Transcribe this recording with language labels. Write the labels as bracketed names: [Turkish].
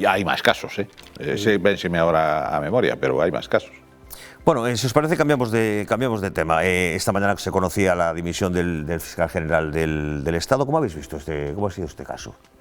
[Galician] E hai máis casos, vénseme agora a memoria, pero hai máis casos. [Spanish] Bueno, si os parece cambiamos de tema. Esta mañana se conocía la dimisión del fiscal general del Estado. ¿Cómo habéis visto cómo ha sido este caso?